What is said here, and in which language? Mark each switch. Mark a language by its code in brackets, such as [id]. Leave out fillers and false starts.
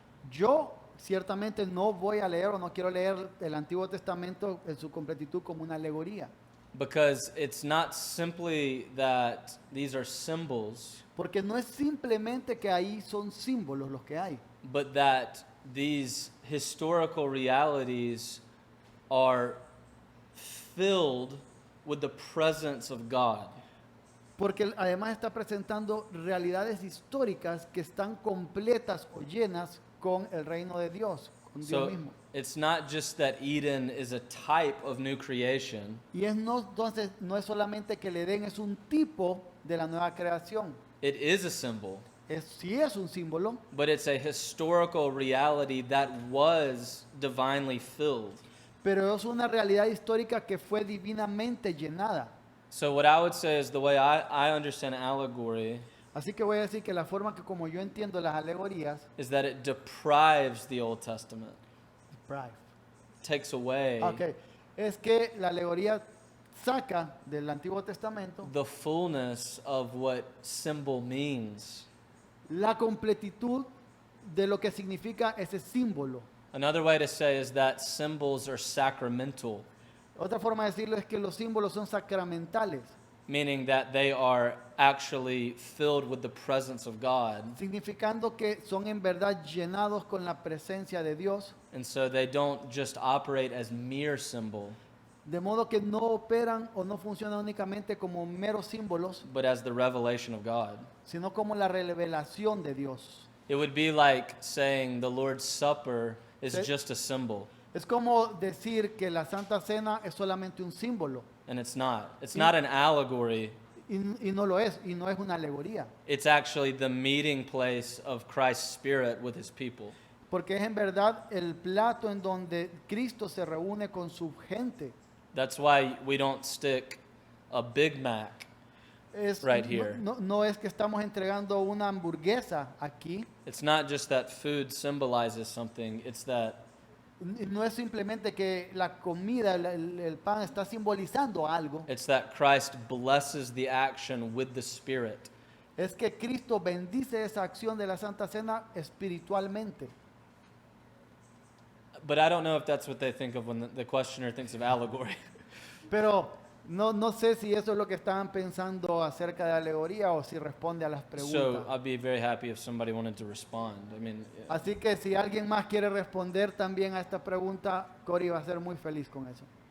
[es] Yo ciertamente no voy a leer o no quiero leer el Antiguo Testamento en su completitud como una alegoría. [en] Because it's not simply that these are symbols, [es] Porque no es simplemente que ahí son símbolos los que hay, [en] but that these historical realities are filled with the presence of God. [es] porque además está presentando realidades históricas que están completas o llenas con el reino de Dios, con Dios [en] So [es] mismo. [en] it's not just that Eden is a type of new creation, [es] Y entonces no es solamente que el Edén es un tipo de la nueva creación, [en] it is a symbol, [es] sí es un símbolo, [en] but it's a historical reality that was divinely filled. [es] pero es una realidad histórica que fue divinamente llenada. [en] So what I would say is the way I understand allegory [es] Así que voy a decir que la forma que como yo entiendo las alegorías, [en] is that it deprives the Old Testament, takes away [es] ok, es que la alegoría saca del Antiguo Testamento [en] the fullness of what symbol means. [es] la completitud de lo que significa ese símbolo. [en] Another way to say is that symbols are sacramental, [es] Otra forma de decirlo es que los símbolos son sacramentales, [en] meaning that they are actually filled with the presence of God. [es] significando que son en verdad llenados con la presencia de Dios, [en] And so they don't just operate as mere symbol, [es] de modo que no operan o no funcionan únicamente como meros símbolos, [en] but as the revelation of God. [es] sino como la revelación de Dios. [en] It would be like saying the Lord's Supper is [es] Sí. [en] just a symbol, [es] Es como decir que la Santa Cena es solamente un símbolo, [en] and it's not. It's [es] Sí. [en] not an allegory. [es] y no lo es, y no es una alegoría, [en] It's actually the meeting place of Christ's Spirit with his people. [es] porque es en verdad el plato en donde Cristo se reúne con su gente. [en] That's why we don't stick a Big Mac. [es] Es, [en] Right here. [es] no es que estamos entregando una hamburguesa aquí, [en] It's not just that food symbolizes something, it's that [es] no es simplemente que la comida, el pan está simbolizando algo, [en] Christ blesses the action with the Spirit. [es] es que Cristo bendice esa acción de la Santa Cena espiritualmente. [en] But I don't know if that's what they think of when the questioner thinks of allegory. [es] Pero No sé si eso es lo que estaban pensando acerca de la alegoría o si responde a las [en] So [es] preguntas. [en] I'd be very happy if somebody wanted to respond. I mean, [es] Así que si alguien más quiere responder también a esta pregunta, Cory va a ser muy feliz con eso.